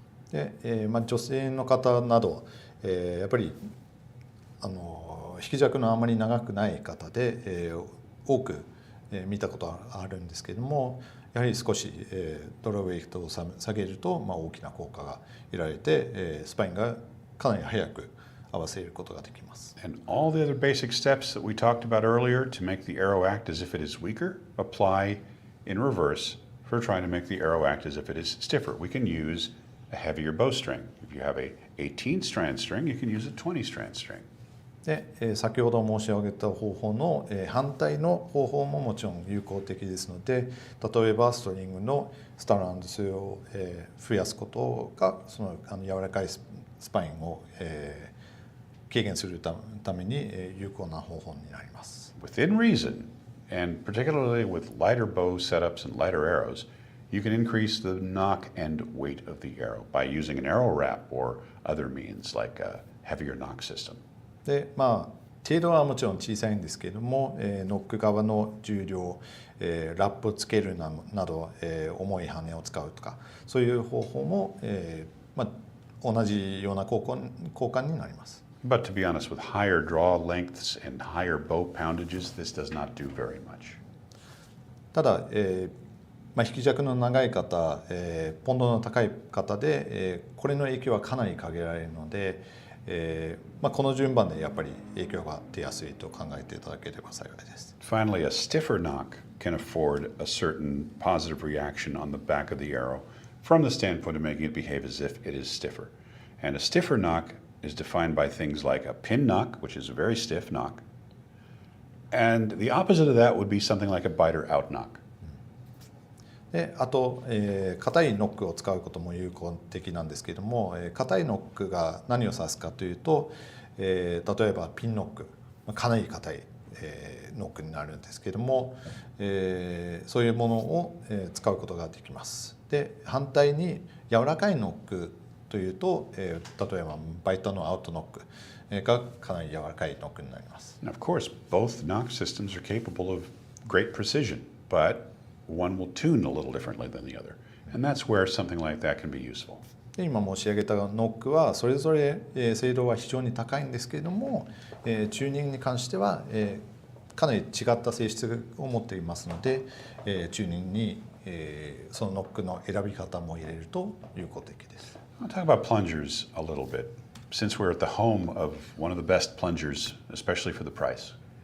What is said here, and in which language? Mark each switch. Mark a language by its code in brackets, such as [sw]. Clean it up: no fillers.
[ja] で、女性の方など、やっぱり引き尺のあまり長くない方で、多く、見たことがあるんですけれども、やはり少し、ドローウェイトを下げると、大きな効果が得られて、スパインがかなり早く合わせることができます。 [en] And all the other basic steps that we talked about earlier to make the arrow act as if it is weaker apply in reverse for trying to make the arrow act as if it is stiffer. We can use a heavier bowstring. If you have a 18 strand string, you can use a 20 strand string. [ja] で、先ほど申し上げた方法の、反対の方法ももちろん有効的ですので、例えばストリングのストランド数を、増やすことがその柔らかいスパインを、軽減するために、有効な方法になります。 [en] Within reason, and particularly with lighter bow setups and lighter arrows, you can increase the knock and weight of the arrow by using an arrow wrap or other means like a heavier knock system. [ja] で程度はもちろん小さいんですけれども、ノック側の重量、ラップをつけるなど、重い羽を使うとかそういう方法も、同じような効果になります。 [en] But to be honest, with higher draw lengths and higher bow poundages, this does not do very much. [ja] ただ、引き尺の長い方、ポンドの高い方で、これの影響はかなり限られるので、この順番でやっぱり影響が出やすいと考えていただければ幸いです。 [en] Finally, a stiffer knock can afford a certain positive reaction on the back of the arrow from the standpoint of making it behave as if it is stiffer. And a stiffer knock is defined by things like a pin knock, which is a very stiff knock. And the opposite of that would be something like a biter out knock. [ja] であと、硬いノックを使うことも有効的なんですけれども、硬いノックが何を指すかというと、例えばピンノックかなり硬い、ノックになるんですけれども、そういうものを、使うことができます。で反対に柔らかいノックというと、例えばバイトのアウトノックがかなり柔らかいノックになります。 [en] And of course, both knock systems are capable of great precision, but one will tune a little differently than the other. And that's where something like that can be useful. [ja] で今申し上げたノックはそれぞれ、精度は非常に高いんですけれども、チューニングに関しては、かなり違った性質を持っていますので、チューニングに、そのノックの選び方も入れると有効的です。 [en] I'll talk about plungers a little bit, since we're at the home of one of the best plungers, especially for the price.